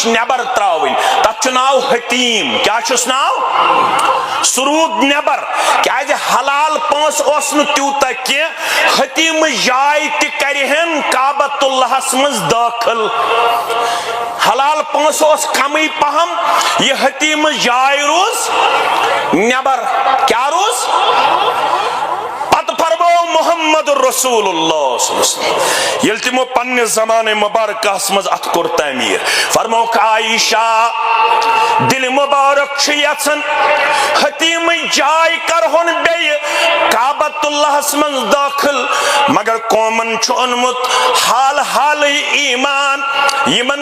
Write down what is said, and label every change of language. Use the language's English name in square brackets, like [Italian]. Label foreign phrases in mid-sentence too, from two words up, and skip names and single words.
[Kashmiri] نٮ۪بر ترٛاوٕنۍ تتھ چھُ ناو حتیٖم کیٛاہ چھُس ناو سُہ روٗد نٮ۪بر کیٛازِ حلال پونٛسہٕ اوس نہٕ تیوٗتاہ کینٛہہ حتیٖمٕچ جاے تہِ کرِہن کعبۃ اللہس منٛز دٲخل حلال پونٛسہٕ اوس کمٕے پہم یہِ حتیٖمٕچ جاے روٗز نٮ۪بر کیٛاہ روٗز پتہٕ فرموو محمد رسول اللہ [Arabic] صلی اللہ علیہ وسلم [Kashmiri] ییٚلہِ تِمو پننہِ زمانہٕ مبارکہس منٛز اتھ کوٚر تعمیٖر فرمووُکھ عائشہ دِلہِ مبارک چھُ یژھان حتیٖمٕچ جاے کرہون بیٚیہِ کعبۃ اللہس منٛز دٲخل مگر قومن چھُ اوٚنمُت حال حالٕے ایمان یِمن